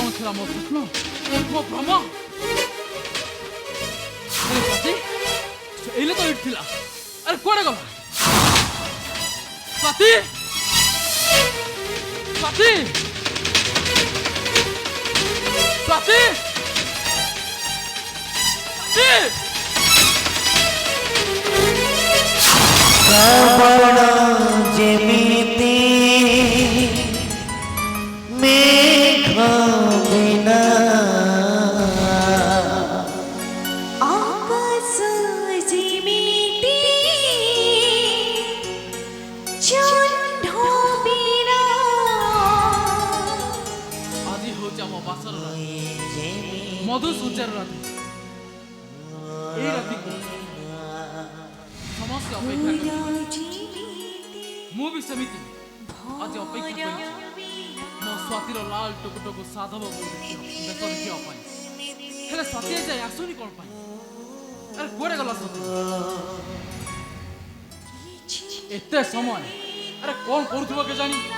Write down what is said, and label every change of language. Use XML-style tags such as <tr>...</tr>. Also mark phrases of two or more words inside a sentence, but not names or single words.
<or>ଥିଲା ମୋ ସ୍ୱପ୍ନ ମୋ ଭ୍ରମ ସ୍ୱାତି ଏଇଲେ ତ ଏଇଠି ଥିଲା ଆରେ କୁଆଡ଼େ ଗଲା ସ୍ୱାତି ସ୍ୱାତି ସ୍ୱାତି ଶ୍ରାବଣ ଯେମିତି ମେଘ ବିନା ଆକାଶ ଯେମିତି ଚନ୍ଦ୍ର ବିନା ଆଜି ହେଉଛି ଆମ ବାସର ରାତି ମଧୁ ସୂର୍ଯ୍ୟର ରାତି ଏଇ ରାତିକୁ ସମସ୍ତେ ଅପେକ୍ଷା କରିଥିଲେ ମୁଁ ବି ସେମିତି ଆଜି ଅପେକ୍ଷା କରିଛି ମୋ ସ୍ୱାତିର ଲାଲ ଟୁକୁଟକୁ ସାଧବ ବେଶ ଦେଖିବା ପାଇଁ ହେଲେ ସ୍ୱାତି ଯାଇ ଆସୁନି କ'ଣ ପାଇଁ ଆରେ କୁଆଡ଼େ ଗଲା ସ୍ୱାତି ଏତେ ସମୟ ଆରେ କ'ଣ କରୁଥିବ କେଜାଣି</or>